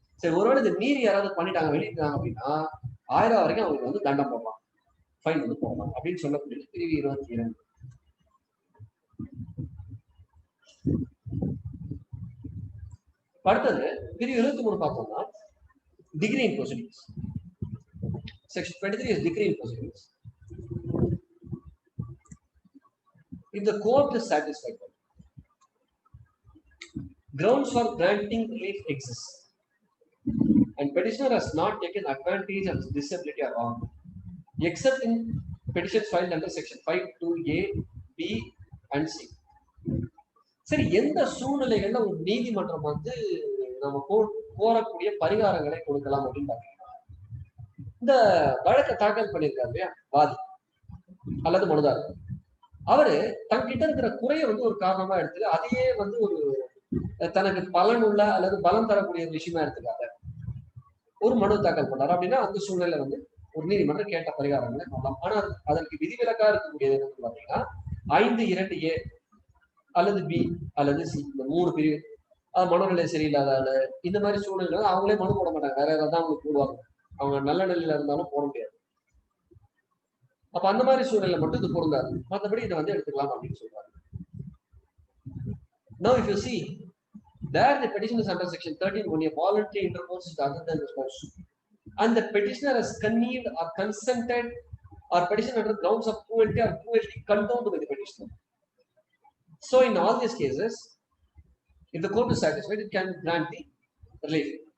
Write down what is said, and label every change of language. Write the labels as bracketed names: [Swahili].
[Tamil] சரி, ஒருவேளை இதை மீறி யாராவது பண்ணிட்டாங்க வெளியிட்டாங்க அப்படின்னா 1000 வரைக்கும் அவங்களுக்கு வந்து தண்டம் போடலாம், ஃபைன் வந்து போடலாம் அப்படின்னு சொல்லக்கூடிய பிரிவு 22. அடுத்தது பிரிவு 23 பார்த்தோம்னா [English] Degree in proceedings. [Tamil] Section [English] 23 is degree in proceedings. If the court is satisfied, grounds for granting relief exist, and petitioner has not taken advantage of disability or wrong, except in petitions filed under section 5(2)(a), B and C. [Tamil] சரி, எந்த சூழ்நிலைகள்ல ஒரு நீதிமன்றம் வந்து நம்ம கோரக்கூடிய பரிகாரங்களை கொடுக்கலாம் அப்படின்னு பாத்தீங்கன்னா, இந்த வழக்கை தாக்கல் பண்ணியிருக்காரு இல்லையா வாதி அல்லது மனுதாரர், அவரு தங்கிட்ட இருக்கிற குறைய வந்து ஒரு காரணமா எடுத்து அதையே வந்து ஒரு தனக்கு பலனுள்ள அல்லது பலம் தரக்கூடிய விஷயமா எடுத்துக்காத ஒரு மனு தாக்கல் பண்ணாரு அப்படின்னா அந்த சூழ்நிலை வந்து ஒரு நீதிமன்றம் கேட்ட பரிகாரங்களை பண்ணலாம். ஆனா அதற்கு விதிவிலக்கா இருக்கக்கூடியது என்னன்னு பாத்தீங்கன்னா 5(2)(a) அல்லது B அல்லது C, இந்த 3 பிரிவு. மனநிலை சரியில்லாத ஆளு இந்த மாதிரி சூழ்நிலை அவங்களே மனு போட மாட்டாங்க, வேற ஏதாவது அவங்களுக்கு போடுவாங்க. அவங்க நல்ல நிலையில இருந்தாலும் போட முடியாது. அப்ப அந்த மாதிரி சூழ்நிலை மட்டும் இது பொருந்தாது, மற்றபடி இதை வந்து எடுத்துக்கலாம் அப்படின்னு சொல்றாங்க. [English] Now if you see, there the petition is under section 13 when a voluntary intercourse is other than the spouse, and the petitioner has connived or consented or petitioned under grounds of cruelty or cruelty condoned by the petitioner. So in all these cases, if the court is satisfied, it can grant the relief.